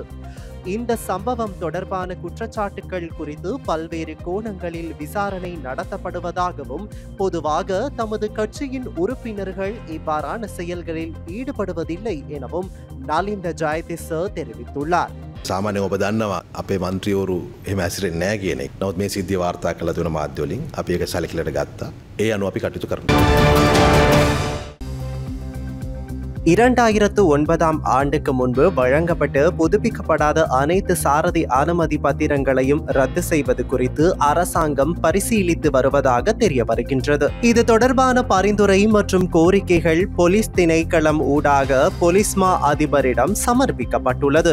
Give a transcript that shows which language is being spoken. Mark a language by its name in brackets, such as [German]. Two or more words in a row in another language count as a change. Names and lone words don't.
[Tamil] இந்த சம்பவம் தொடர்பான குற்றச்சாட்டுகள் குறித்து பல்வேறு கோணங்களில் விசாரணை நடத்தப்படுவதாகவும் பொதுவாக தமது கட்சியின் உறுப்பினர்கள் இவ்வாறான செயல்களில் ஈடுபடுவதில்லை எனவும் நலிந்த ஜெயதிස தெரிவித்துள்ளார். [Sinhala] සාමාන්‍යයෙන් ඔබ දන්නවා අපේ මන්ත්‍රීවරු එහෙම ඇසිරෙන්නේ නැහැ කියන එක. නමුත් මේ සිද්ධිය වාර්තා කළ තුන මාධ්‍ය වලින් අපි ඒක සැලකිලිට ගත්තා. ඒ අනුව අපි කටයුතු කරනවා. [Tamil] 2009 ஆண்டுக்கு முன்பு வழங்கப்பட்டு புதுப்பிக்கப்படாத அனைத்து சாரதி அனுமதி பத்திரங்களையும் ரத்து செய்வது குறித்து அரசாங்கம் பரிசீலித்து வருவதாக தெரிய வருகின்றது. இது தொடர்பான பரிந்துரை மற்றும் கோரிக்கைகள் போலீஸ் திணைக்களம் ஊடாக போலீஸ் மா அதிபரிடம் சமர்ப்பிக்கப்பட்டுள்ளது.